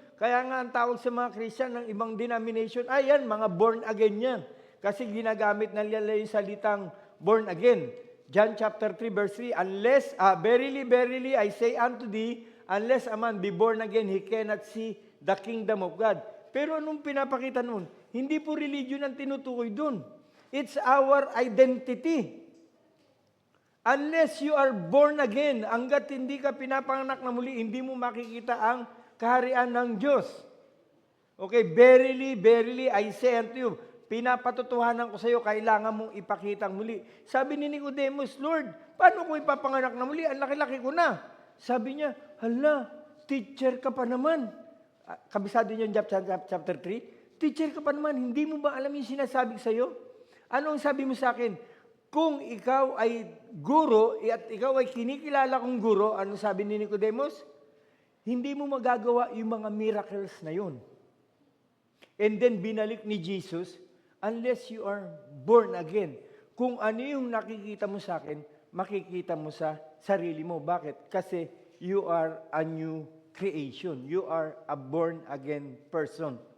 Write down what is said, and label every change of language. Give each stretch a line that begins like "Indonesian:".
Filipino: Kaya nga ang tawag sa mga Christian ng ibang denomination, ayan, mga born again yan. Kasi ginagamit na nila yung salitang born again.
English: John chapter 3 verse 3, verily, verily, I say unto thee, unless a man be born again, he cannot see the kingdom of God.
Filipino: Pero anong pinapakita nun? Hindi po religion ang tinutukoy dun.
English: It's our identity. Unless you are born again,
Filipino: hanggat hindi ka pinapanganak na muli, hindi mo makikita ang kaharian ng Diyos. Okay,
English: verily, verily, I say unto you,
Filipino: pinapatutuhanan ko sa iyo, kailangan mong ipakitang muli. Sabi ni Nicodemus, Lord, paano ko ipapanganak na muli? Ang laki-laki ko na. Sabi niya, hala, teacher ka pa naman. Kabisado niyo yung chapter 3? Teacher ka pa naman, hindi mo ba alam yung sinasabi sa iyo? Ano ang sabi mo sa akin? Kung ikaw ay guro at ikaw ay kinikilala kong guro, ano sabi ni Nicodemus? Hindi mo magagawa yung mga miracles na yun.
English: And then
Filipino: binalik ni
English: Jesus, unless you are born again.
Filipino: Kung ano yung nakikita mo sa akin, makikita mo sa sarili mo. Bakit? Kasi
English: you are a new creation. You are a born again person.